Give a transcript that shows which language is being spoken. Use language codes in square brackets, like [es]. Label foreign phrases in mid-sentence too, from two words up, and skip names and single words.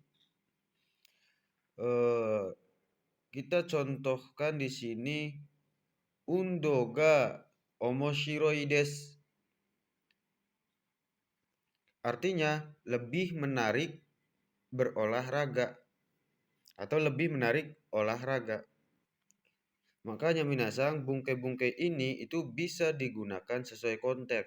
[id] Kita contohkan di sini [ja] 運動が面白いです. [id] Artinya lebih menarik berolahraga atau lebih menarik olahraga. Makanya minasang bungkai-bungkai ini itu bisa digunakan sesuai konteks.